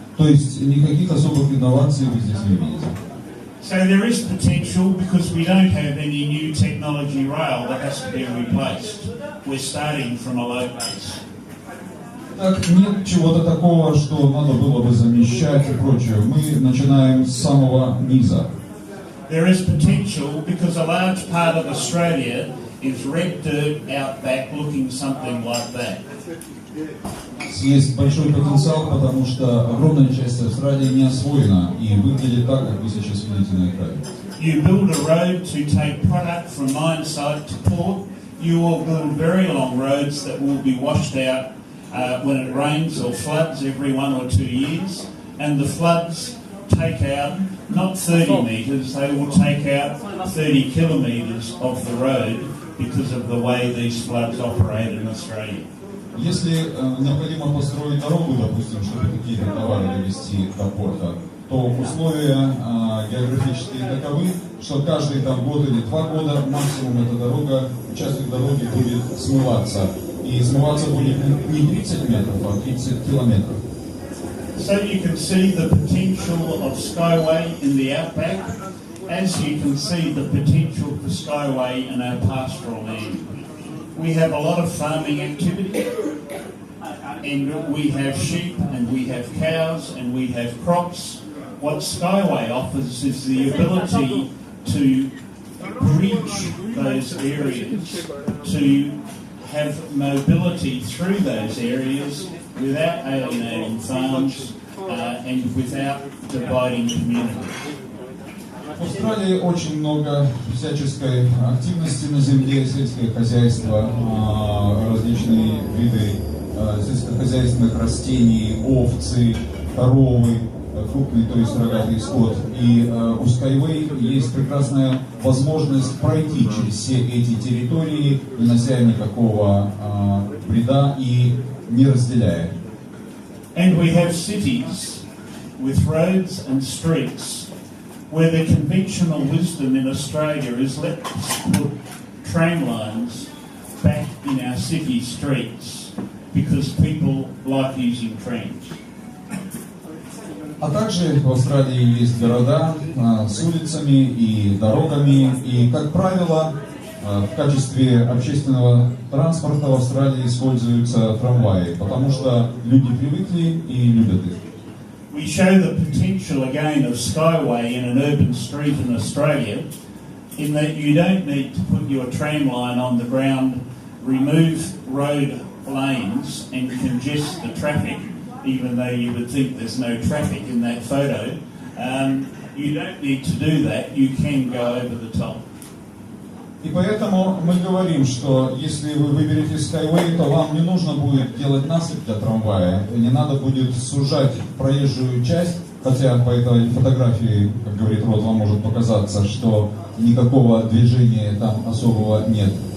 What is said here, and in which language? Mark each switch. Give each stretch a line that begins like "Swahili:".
Russian: То есть никаких особых инноваций вы здесь не видите.
English: So there is potential because we don't have any new technology rail that has to be replaced. We're starting from a low base.
Russian: Так, нет чего-то такого, что надо было бы замещать и прочее. Мы начинаем с самого низа.
English: There is potential because a large part of Australia is red dirt out back looking something like that.
Russian: Есть большой потенциал, потому что огромная часть Австралии не освоена и выглядит так, как вы сейчас видите на экране.
English: You build a road to take product from mine site to port. You will build very long roads that will be washed out when it rains or floods every 1 or 2 years. And the floods take out not 30 metres, they will take out 30 kilometres of the road because of the way these floods operate in Australia.
Russian: Если необходимо построить дорогу, допустим, чтобы какие-то товары довести до порта, то условия географические таковы, что каждые там год или 2 года максимум эта дорога, участок дороги будет смываться. И смываться будет не 30 метров, а 30 километров.
English: So you can see the potential of SkyWay in the outback, as you can see the potential for SkyWay in our pastoral land. We have a lot of farming activity, and we have sheep, and we have cows, and we have crops. What SkyWay offers is the ability to bridge those areas to have mobility through those areas without alienating farms and without dividing communities.
Russian: В Австралии очень много всяческой активности на земле, сельское хозяйство, различные виды сельскохозяйственных растений, овцы, коровы, крупный, то есть рогатый скот. И у SkyWay есть прекрасная возможность пройти через все эти территории, не нося никакого вреда и не разделяя.
English: And we have cities with roads and streets where the conventional wisdom in Australia is let's put tram lines back in our city streets because people like using trams.
Russian: А также в Австралии есть города с улицами и дорогами, и, как правило, в качестве общественного транспорта в Австралии используются трамваи, потому что люди привыкли и любят их.
English: We show the potential again of SkyWay in an urban street in Australia, in that you don't need to put your tram line on the ground, remove road lanes and congest the traffic, even though you would think there's no traffic in that photo. You don't need to do that, you can go over the top.
Russian: И поэтому мы говорим, что если вы выберете SkyWay, то вам не нужно будет делать насыпь для трамвая, не надо будет сужать проезжую часть, хотя по этой фотографии, как говорит Род, вам может показаться, что никакого движения там особого нет.